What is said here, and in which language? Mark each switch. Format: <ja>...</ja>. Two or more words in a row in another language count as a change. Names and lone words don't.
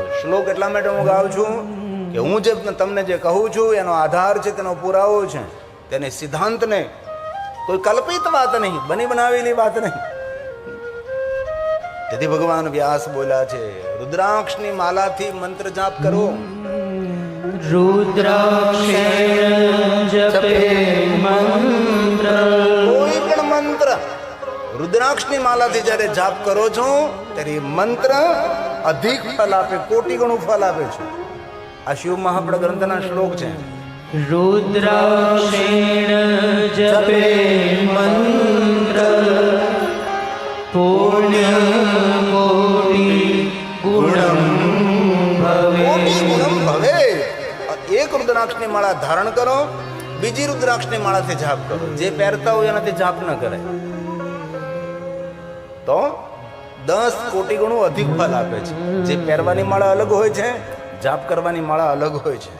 <gu>શ્લોક એટલા માટે હું ગાઉં છું કે હું જે તમને જે કહું છું એનો આધાર છે, તેનો પુરાવો છે, તેને સિદ્ધાંતને કોઈ કલ્પિત વાત નહીં, બની બનાવેલી વાત નહીં. તેથી ભગવાન વ્યાસ બોલ્યા છે રુદ્રાક્ષની માલાથી મંત્ર જાપ કરો.</gu> <sa>रुद्राक्षेण जपे मंत्र</sa> <gu>કોઈ પણ મંત્ર રુદ્રાક્ષની માલાથી જ્યારે જાપ કરો છો ત્યારે મંત્ર અધિક ફળ આપે, કોટી ગણું ફળ આપે છે. આ શિવ મહાપડ ગ્રંથના શ્લોક છે.</gu> <sa>रुद्राक्षेण जपे मंत्र पुण्य कोटि गुणं भवे કોટી ગુણમ ભવે.</sa> <gu>એક રુદ્ર રુદ્રાક્ષની માળા ધારણ કરો, બીજી રુદ્રાક્ષની માળાથી જાપ કરો. જે પહેરતા હોય એનાથી જાપ ન કરે તો 10 કોટી ગણું અધિક ફલ આપે છે. જે પહેરવાની માળા અલગ હોય છે, જાપ કરવાની માળા અલગ હોય છે.</gu>